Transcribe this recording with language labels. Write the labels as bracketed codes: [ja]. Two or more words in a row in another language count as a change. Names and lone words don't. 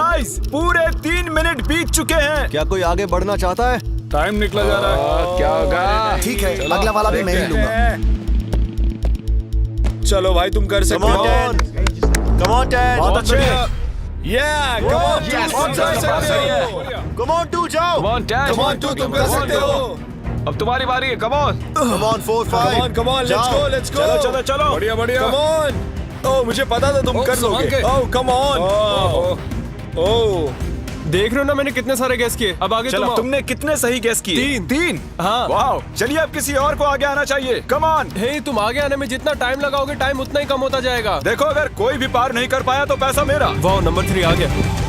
[hi] गाइस, पूरे 3 मिनट बीत चुके हैं। क्या कोई आगे बढ़ना चाहता है? टाइम निकला जा रहा है। क्या होगा? ठीक है, अगला वाला भी मैं ही लूंगा। चलो भाई, तुम कर सकते हो। [en] Come on, Ted. [hi] बहुत अच्छे। [en] Come on, Yes. [hi] तुम कर सकते हो। [en] Come on, 2 जाओ। Come on, Dad. Come on, [hi] तुम कर सकते हो। अब तुम्हारी बारी है, [en] come on. Come on, 4, 5. Come on, let's go, let's go. [hi] चलो चलो बढ़िया बढ़िया। [en] Come on. [hi] ओह, मुझे पता था तुम कर लोगे। ओह, [en] come on. [hi] ओह, देख रहे हो ना मैंने कितने सारे गैस किए। अब आगे तुम चलो, आओ। तुमने कितने सही गेस किए? 3। हाँ। वाओ, चलिए अब किसी और को आगे आना चाहिए। [en] come on. [hi] हे, तुम आगे आने में जितना टाइम लगाओगे, टाइम उतना ही कम होता जाएगा। देखो, अगर कोई भी पार नहीं कर पाया तो पैसा मेरा। वाह, नंबर 3 आ गया।